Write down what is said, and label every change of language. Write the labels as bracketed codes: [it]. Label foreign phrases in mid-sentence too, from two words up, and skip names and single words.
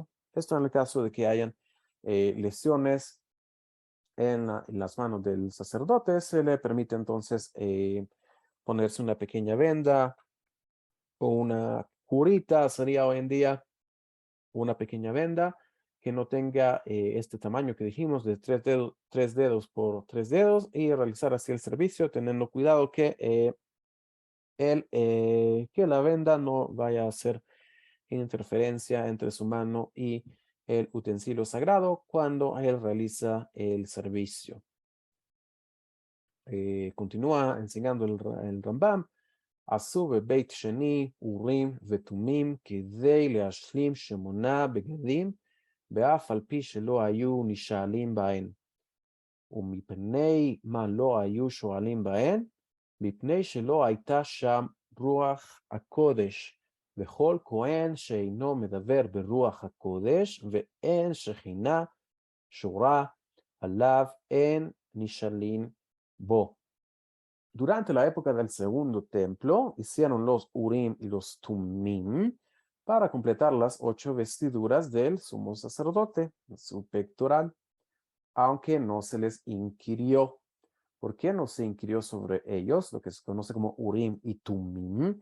[es] Esto en el caso de que hayan lesiones en las manos del sacerdote, se le permite entonces ponerse una pequeña venda o una curita, sería hoy en día una pequeña venda que no tenga este tamaño que dijimos de 3 dedos por 3 dedos y realizar así el servicio, teniendo cuidado que que la venda no vaya a hacer interferencia entre su mano y el utensilio sagrado cuando él realiza el servicio. Continúa enseñando el Rambam. [he] עשו בבית שני אורים ותומים כדי להשלים 8 בגדים, באף על פי שלא היו נשאלים בהן. ומפני מה לא היו שואלים בהן? מפני שלא הייתה שם רוח הקודש, וכל כהן שאינו מדבר ברוח הקודש, ואין שכינה שורה עליו, אין נשאלים בו. [es] Durante la época del segundo templo, hicieron los Urim y los Tumim para completar las 8 vestiduras del sumo sacerdote, en su pectoral, aunque no se les inquirió. ¿Por qué no se inquirió sobre ellos, lo que se conoce como Urim y Tumim?